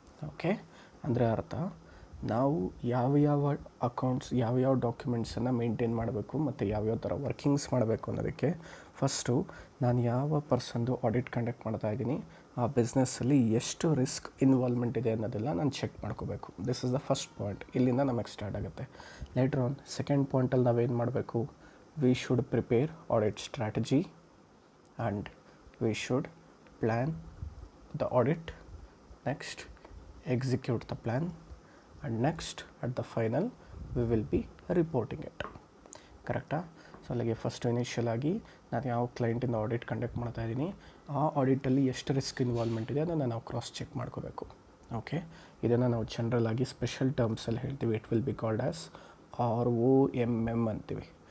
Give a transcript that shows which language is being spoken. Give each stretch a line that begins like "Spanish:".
Kannada: Okay, ಅಂದರೆ ಅರ್ಥ, ನಾವು ಯಾವ ಅಕೌಂಟ್ಸ್ ಯಾವ ಡಾಕ್ಯುಮೆಂಟ್ಸನ್ನು ಮೇಂಟೈನ್ ಮಾಡಬೇಕು ಮತ್ತು ಯಾವ್ಯಾವ ಥರ ವರ್ಕಿಂಗ್ಸ್ ಮಾಡಬೇಕು ಅನ್ನೋದಕ್ಕೆ ಫಸ್ಟು ನಾನು ಯಾವ ಪರ್ಸನ್ದು ಆಡಿಟ್ ಕಂಡಕ್ಟ್ ಮಾಡ್ತಾ ಇದ್ದೀನಿ, ಆ ಬಿಸ್ನೆಸ್ಸಲ್ಲಿ ಎಷ್ಟು ರಿಸ್ಕ್ ಇನ್ವಾಲ್ವ್ಮೆಂಟ್ ಇದೆ ಅನ್ನೋದೆಲ್ಲ ನಾನು ಚೆಕ್ ಮಾಡ್ಕೋಬೇಕು.
English: This is the first point.
Kannada: ಇಲ್ಲಿಂದ ನಮಗೆ ಸ್ಟಾರ್ಟ್ ಆಗುತ್ತೆ. ಲೇಟರ್ ಆನ್ ಸೆಕೆಂಡ್ ಪಾಯಿಂಟಲ್ಲಿ ನಾವೇನು ಮಾಡಬೇಕು,
English: We should prepare audit strategy and we should plan the audit. Next execute the plan, and next at the final we will be reporting it.
Kannada: ಕರೆಕ್ಟಾ? So ಅಲ್ಲಿಗೆ first initial ಆಗಿ ನಾನು ಯಾವ ಕ್ಲೈಂಟಿಂದ audit conduct ಮಾಡ್ತಾ ಇದ್ದೀನಿ, ಆ ಆಡಿಟಲ್ಲಿ ಎಷ್ಟು ರಿಸ್ಕ್ ಇನ್ವಾಲ್ವ್ಮೆಂಟ್ ಇದೆ ಅದನ್ನು ನಾವು ಕ್ರಾಸ್ ಚೆಕ್ ಮಾಡ್ಕೋಬೇಕು. ಓಕೆ, ಇದನ್ನು ನಾವು ಜನರಲ್ ಆಗಿ ಸ್ಪೆಷಲ್ ಟರ್ಮ್ಸಲ್ಲಿ ಹೇಳ್ತೀವಿ.
English: it will be called as ROMM
Kannada: ಅಂತೀವಿ.